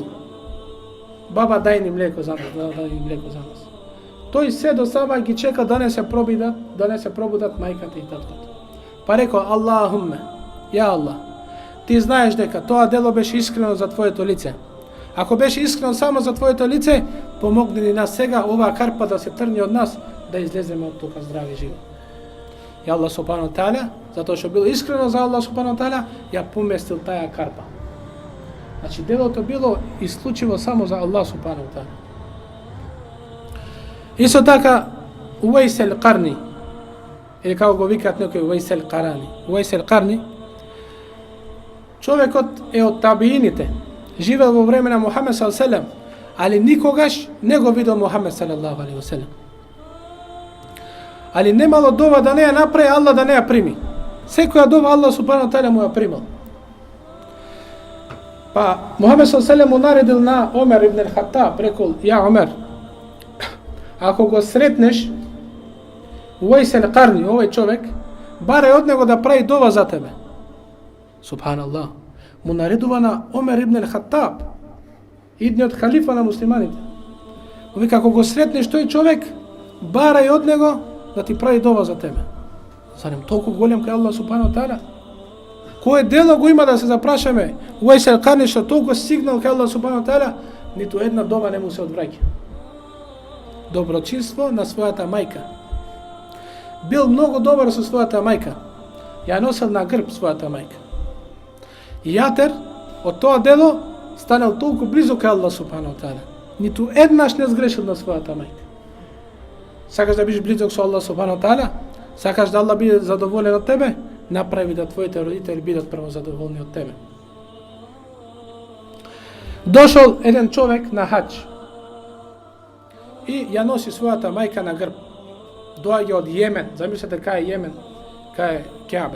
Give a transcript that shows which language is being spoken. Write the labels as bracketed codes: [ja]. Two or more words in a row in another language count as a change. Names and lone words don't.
[mk] Баба, дај ни млеко за нас, Тој се до сабах ги чека да не се пробудат мајката и таткото. Па рекол, [ar] اللهم، يا الله, [mk] ти знаеш дека тоа дело беше искрено за твоето лице. Ако беше искрено само за твоето лице, помогни ни нас сега оваа карпа да се тргне од нас, да излеземе од тука здрави живот. И [ar] الله سبحانه تعالى, [mk] затоа што било искрено за [ar] الله سبحانه تعالى, [mk] ја поместил таа карпа. Значи делото било исклучиво само за [ar] الله سبحانه تعالى. [mk] Исто така Уваис ал-Карни, или како го викаат некој Уваис ал-Карани. Уваис ал-Карни, човекот е од табиините, живел во време на Мухамед [ar] صلى الله عليه وسلم, [mk] али никогаш не го видел Мухамед [ar] صلى الله عليه وسلم. [mk] Али немало дова да не ја направи, Аллах да не ја прими. Секоја дова [ar] الله سبحانه تعالى [mk] му ја примал. Па Мухамед [ar] صلى الله عليه وسلم [mk] му наредил на Омер ибн ал-Хаттаб, рекол, ја Омер, ако го сретнеш Уваис ал-Карни, овој човек, барај од него да прави дова за тебе. Субханаллах. Му наредува на Омер ибн ал-Хаттаб, идниот халифа на муслиманите. Му вика, ако го сретнеш тој човек, барај од него да ти прави дова за тебе. Зарем толку голем кај [ar] الله سبحانه تعالى? [mk] Кое дело го има да се запрашаме? Уваис ал-Карни што толку стигнал кај [ar] الله سبحانه تعالى, [mk] ниту една дова не му се одвраќа. Доброчинство на својата мајка. Бил многу добар со својата мајка. Ја носел на грб својата мајка. И јатер од тоа дело станал толку близо кај [ar] الله سبحانه تعالى. [mk] Ниту еднаш не сгрешил на својата мајка. Сакаш да бидеш близок со [ar] الله سبحانه تعالى? [mk] Сакаш да Аллах биде задоволен од тебе? Направи да твоите родители бидат прво задоволни од тебе. Дошол еден човек на хаџ и ја носи својата мајка на грб. Доаѓа од Јемен, замислете кај е Јемен, кај Кеабе.